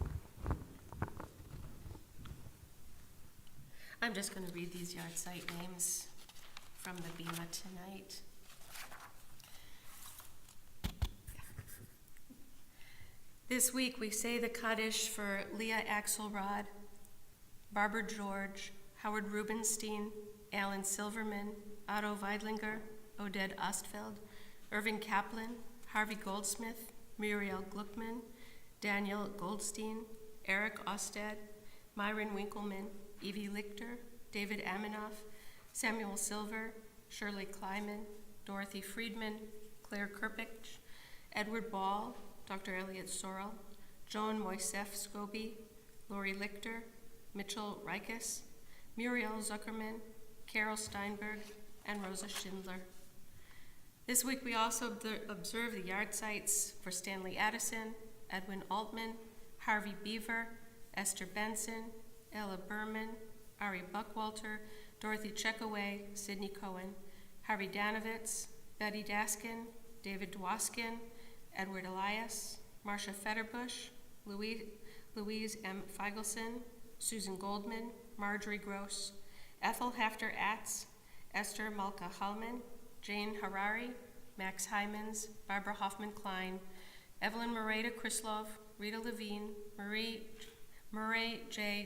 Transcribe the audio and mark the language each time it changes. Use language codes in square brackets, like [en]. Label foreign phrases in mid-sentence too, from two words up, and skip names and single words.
[en] I'm just going to read these yard site names from the Bima tonight. This week we say the Kaddish for Leah Axelrod, Barbara George, Howard Rubenstein, Alan Silverman, Otto Weidlinger, Oded Ostfeld, Irving Kaplan, Harvey Goldsmith, Muriel Gluckman, Daniel Goldstein, Eric Ostad, Myron Winkleman, Evie Lichter, David Aminoff, Samuel Silver, Shirley Kleiman, Dorothy Friedman, Claire Kirpich, Edward Ball, Dr. Elliot Sorrell, Joan Moisef Scobie, Lori Lichter, Mitchell Rikus, Muriel Zuckerman, Carol Steinberg, and Rosa Schindler. This week we also observe the yard sites for Stanley Addison, Edwin Altman, Harvey Beaver, Esther Benson, Ella Berman, Ari Buckwalter, Dorothy Checkaway, Sidney Cohen, Harvey Danovitz, Betty Daskin, David Dwoskin, Edward Elias, Marcia Fetterbush, Louise M. Feigelson, Susan Goldman, Marjorie Gross, Ethel Hafter-Atz, Esther Malka Hallman, Jane Harari, Max Hymans, Barbara Hoffman-Klein, Evelyn Moreta Krislov, Rita Levine, Murray J.